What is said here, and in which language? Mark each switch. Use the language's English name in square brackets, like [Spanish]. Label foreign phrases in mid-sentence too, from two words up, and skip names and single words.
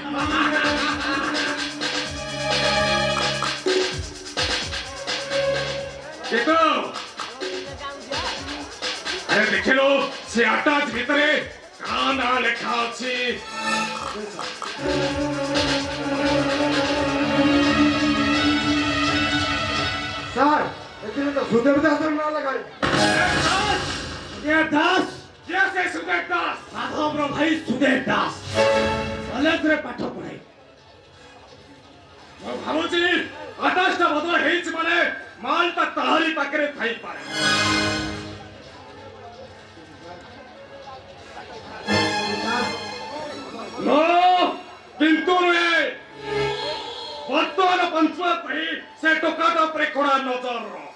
[Odia] କେତୁ, ଆରେ ଦେଖିଲୁ ସେ ଆଟାଚ ଭିତରେ କାଁ ନାଁ ଲେଖା ଅଛି? ସାର୍ ଏଥିରେ ତ ସୁଦେବ ଦାସର ନାଁ ଲେଖାයි। ସୁଦେବ ଦାସ? କିଏ ସେ ସୁଦେବ ଦାସ? ମାଧବ ର ଭାଇ ସୁଦେବ ଦାସ କଲେଜରେ ପାଠ ପଢ଼େ। ମୁଁ ଭାବୁଛି ଆକାଶଟା ବଦଳ ହେଇଛି ମାନେ ମାଲଟା ତାହାରି ପାଖରେ ଥାଇପାରେ। କିନ୍ତୁ ନୁହେଁ, ବର୍ତ୍ତମାନ ପଞ୍ଚୁଆ ପାଇଁ ସେ ଟୋକାଟା ଉପରେ କଡ଼ା ନଜର।